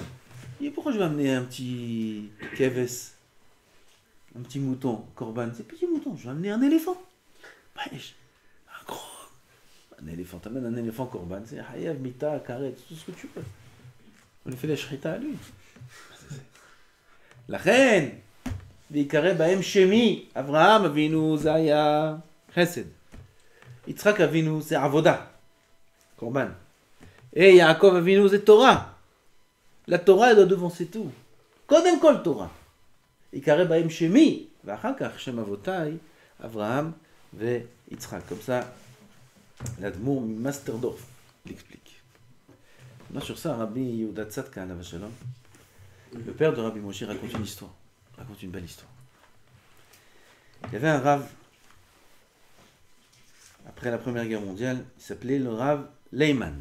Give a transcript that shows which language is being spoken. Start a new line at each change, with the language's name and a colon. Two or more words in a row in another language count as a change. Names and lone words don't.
French: Et pourquoi je vais amener un petit keves, un petit mouton, korban? C'est petit mouton. Je vais amener un éléphant. Un gros. Un éléphant. Tu amènes un éléphant korban. C'est
Hebrew: חייב, מיתה, כרת,
French: tout ce que tu veux. On lui fait la shrita à lui. La reine.
Hebrew: ויקרא בהם שמי. אברהם אבינו זה חסד.
French: Yitzhak Avinu, c'est Avoda. Korban. Et Yaakov Avinu, c'est Torah. La Torah, elle doit devancer tout.
Hebrew: קודם כל תורה. ויקרא בהם שמי. ואחר כך שם אבותי, אברהם ויצחק.
French: Comme ça, l'Admour Masterdorf l'explique. Là, sur ça, Rabbi Yehuda Tzadka,
Hebrew: עליו השלום,
French: le père de Rabbi Moshe, raconte une histoire. Raconte une belle histoire. Il y avait un Rav, après la Première Guerre mondiale, il s'appelait le Rav Leiman.